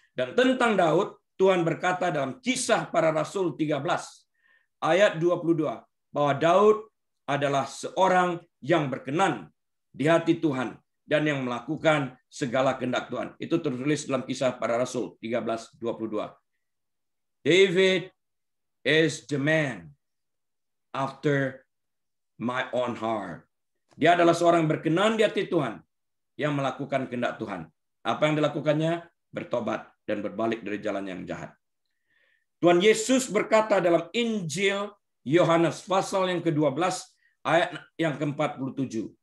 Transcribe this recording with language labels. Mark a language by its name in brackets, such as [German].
[Indonesian] Dan tentang Daud, Tuhan berkata dalam Kisah Para Rasul 13 ayat 22 bahwa Daud adalah seorang yang berkenan di hati Tuhan dan yang melakukan segala kehendak Tuhan. Itu tertulis dalam Kisah Para Rasul 13:22. [English] David is the man after my own heart. [Indonesian] Dia adalah seorang yang berkenan di hati Tuhan yang melakukan kehendak Tuhan. Apa yang dilakukannya? Bertobat dan berbalik dari jalan yang jahat. Tuhan Yesus berkata dalam Injil Yohanes pasal yang ke-12 ayat yang ke-47.